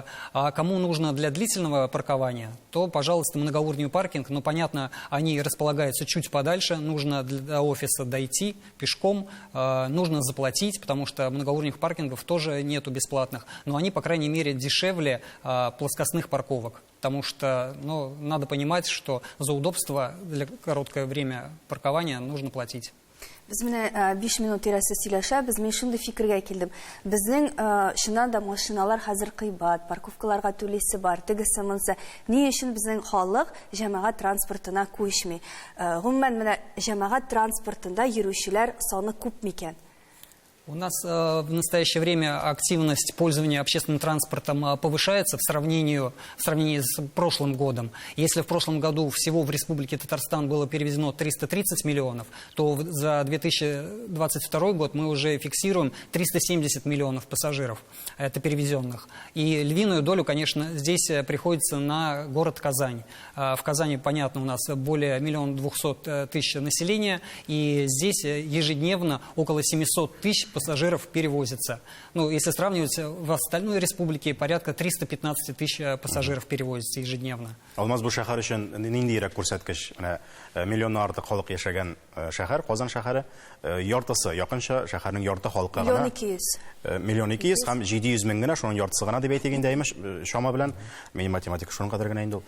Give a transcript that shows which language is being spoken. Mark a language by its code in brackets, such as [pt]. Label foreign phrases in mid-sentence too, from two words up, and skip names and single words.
[ru] А кому нужно для длительного паркования, то, пожалуйста, многоуровневый паркинг, но, понятно, они располагаются чуть подальше, нужно до офиса дойти пешком, нужно заплатить, потому что многоуровневых паркингов тоже нету бесплатных, но они, по крайней мере, дешевле плоскостных парковок. Потому что надо понимать, что за удобство для короткое время паркования нужно платить. [tt] Без менә 5 минут тирәсе сөйләшәбез, мин шундый фикергә килдем. Безнең шуннан да машиналар хәзер кыйбат, парковкаларга түлисе бар, тегесе монсы. Ни өчен безнең халык җәмәгать транспортына күчми? Гомумән менә җәмәгать транспортында йөрүчеләр саны күп микән? [ru] У нас в настоящее время активность пользования общественным транспортом повышается в сравнении с прошлым годом. Если в прошлом году всего в Республике Татарстан было перевезено 330 миллионов, то за 2022 год мы уже фиксируем 370 миллионов пассажиров, это перевезенных. И львиную долю, конечно, здесь приходится на город Казань. В Казани, понятно, у нас более 1 200 000 населения, и здесь ежедневно около 700 000 пассажиров перевозится. Если сравнивать, в остальной республике порядка 315 000 пассажиров перевозится ежедневно. [tt] Алмаз бу шәһәр өчен ниндирәк күрсәткеч? Миллионнан артык халык яшәгән шәһәр, Казан шәһәре, яртысы, якынча шәһәрнең ярты халкы гына. 1 200 000 һәм 700 000 гына, шуның яртысы гына дип әйтегәндә имеш, шама белән, мин математика шуның кадәр генә инде ул.